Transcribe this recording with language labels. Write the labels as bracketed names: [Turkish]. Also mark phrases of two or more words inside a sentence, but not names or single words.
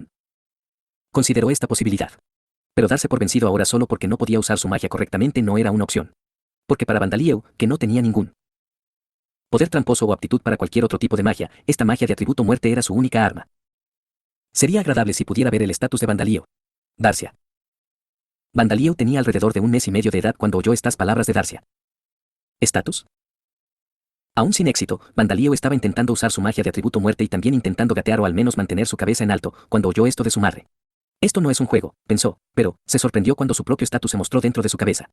[Spanish] Consideró esta posibilidad. Pero darse por vencido ahora solo porque no podía usar su magia correctamente no era una opción. Porque para Vandalieu, que no tenía ningún poder tramposo o aptitud para cualquier otro tipo de magia, esta magia de atributo muerte era su única arma. Sería agradable si pudiera ver el estatus de Vandalieu. Darcia. Vandalieu tenía alrededor de 1 mes y medio de edad cuando oyó estas palabras de Darcia. ¿Estatus? Aún sin éxito, Vandalieu estaba intentando usar su magia de atributo muerte y también intentando gatear o al menos mantener su cabeza en alto, cuando oyó esto de su madre. Esto no es un juego, pensó, pero se sorprendió cuando su propio estatus se mostró dentro de su cabeza.